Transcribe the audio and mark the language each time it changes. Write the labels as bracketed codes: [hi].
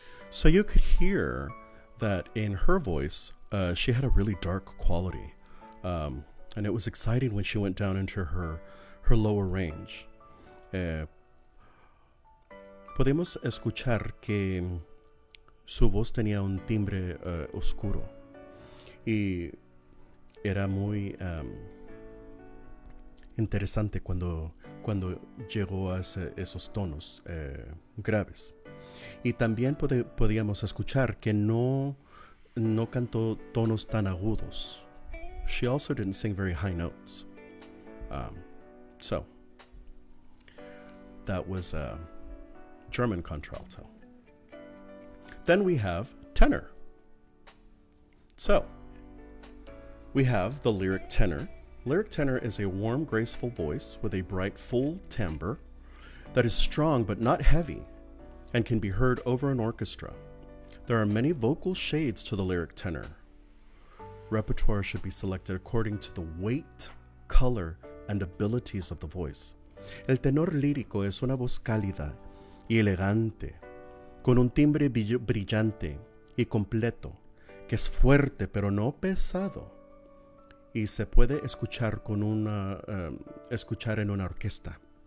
[en] So you could hear that in her voice, she had a really dark quality. And it was exciting when she went down into her lower range. [es] Podemos escuchar que su voz tenía un timbre oscuro y era muy interesante cuando llegó a esos tonos graves. Y también podíamos escuchar que no cantó tonos tan agudos. [en] She also didn't sing very high notes. So that was German contralto. Then we have tenor. So we have the lyric tenor. Lyric tenor is a warm, graceful voice with a bright, full timbre that is strong but not heavy and can be heard over an orchestra. There are many vocal shades to the lyric tenor. Repertoire should be selected according to the weight, color, and abilities of the voice. [es] El tenor lírico es una voz cálida y elegante, con un timbre brillante y completo, que es fuerte pero no pesado, y se puede escuchar escuchar en una orquesta.